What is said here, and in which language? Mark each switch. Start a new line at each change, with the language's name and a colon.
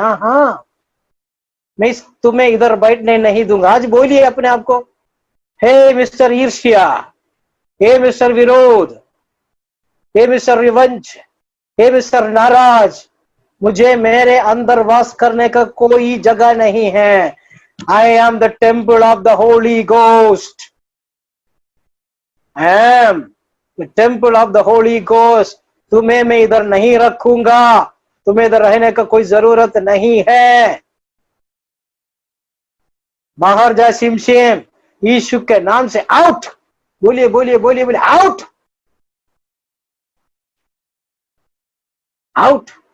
Hindi: हाँ हाँ, मैं तुम्हें इधर बैठने नहीं दूंगा। आज बोलिए अपने आप को, हे मिस्टर ईर्ष्या, हे मिस्टर विरोध, हे मिस्टर रिवंज, हे मिस्टर नाराज, मुझे मेरे अंदर वास करने का कोई जगह नहीं है।
English: I am the temple of the Holy Ghost. I am the temple of the Holy Ghost.
Hindi: तुम्हें मैं इधर नहीं रखूंगा, तुम्हें इधर रहने का कोई जरूरत नहीं है। बाहर जा सिमशेम, यीशु के नाम से आउट। बोलिए बोलिए बोलिए बोलिए, आउट आउट।